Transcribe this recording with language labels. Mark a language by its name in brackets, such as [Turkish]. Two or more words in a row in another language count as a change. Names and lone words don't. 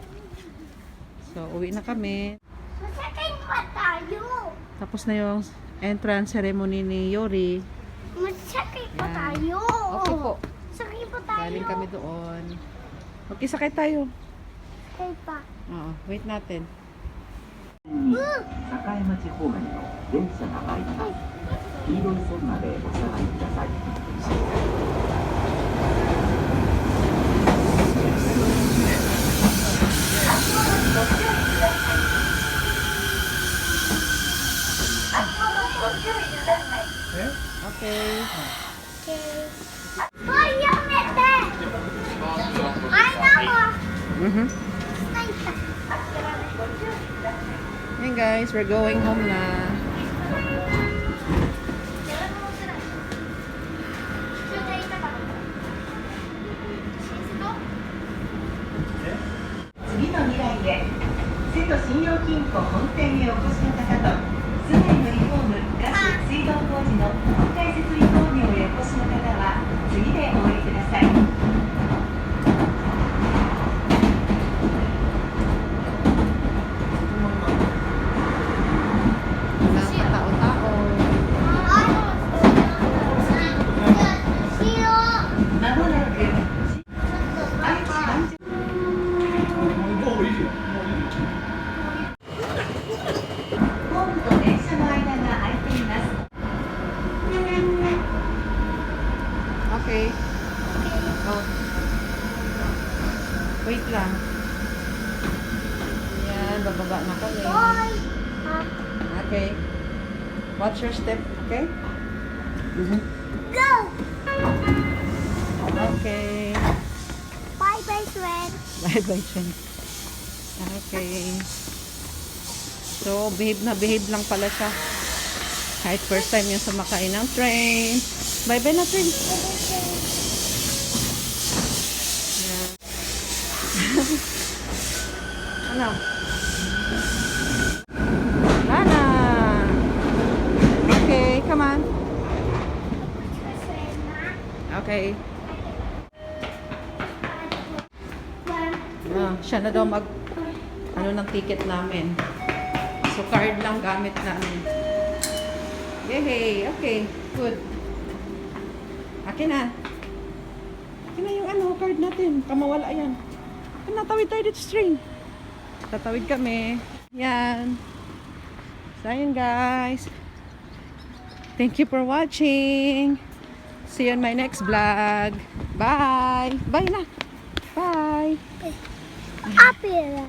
[Filipino] So, uwi na kami. Masakay pa tayo. Tapos na yung entrance ceremony ni Yuri. Masakay pa Yan. tayo. Okay po. Sakay pa tayo. Galing kami doon. Okay, sakay tayo. Sakay pa. Oo, wait natin. [Japanese] 栄町方面の電車が参ります。黄色い線までお下がりください。 [Filipino] Okay. Hoy, yamete! Ay, nako! Stay pa. [English] Hey guys, we're going home na. [Filipino] Stay pa ba? [Japanese] 次の未来へ瀬戸信用金庫本店へお越しの方と住まいのリフォームガス水道工事の本体設備工業へお越しの方は次でお降りください。 [Filipino] Walang katao-tao. [Japanese] まもなく愛知環状ホームと電車の間が空いています。 [Filipino] Okay. Oh. Wait lang. Yan, bababa na kami. Hoy! [English] Okay. Watch your step, okay? Go! Okay. Bye, bye, friend. [Filipino] Bye-bye, Chen. Okay. So, behave na behave lang pala siya. Kahit first time yung sumakay ng train. Bye-bye na, train. Yan. Ano? Lana! [English] Okay, come on. Okay. [Filipino] Siya na daw mag ano ng ticket namin. So card lang gamit namin. Yay! [English] Okay, good. [Filipino] Akin na. Akin na yung ano, card natin. Kamawala yan. Natawid tayo dito sa train. Tatawid kami. Yan. So yun guys. [English] Thank you for watching. See you on my next vlog. Bye! Bye na! Bye! Up here.